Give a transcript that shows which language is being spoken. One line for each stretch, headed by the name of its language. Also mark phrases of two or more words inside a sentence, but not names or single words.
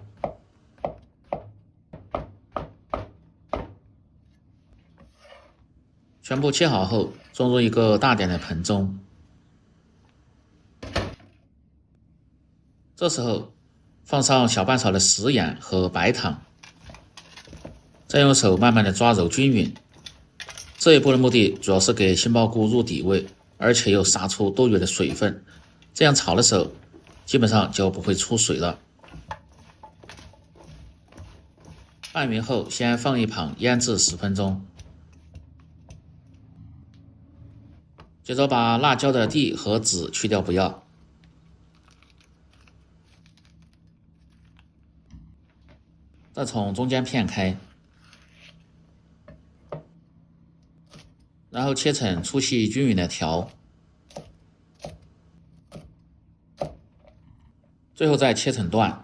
Chinese: 全部切好后，装入一个大点的盆中。这时候放上小半勺的食盐和白糖，再用手慢慢的抓揉均匀。这一步的目的主要是給杏鮑菇入底味，而且又殺出多餘的水分，這樣炒的時候基本上就不會出水了。拌勻後先放一旁醃製10分鐘。接着把辣椒的蒂和籽去掉不要，再從中間片開，然後切成粗細均勻的條，最後再切成段。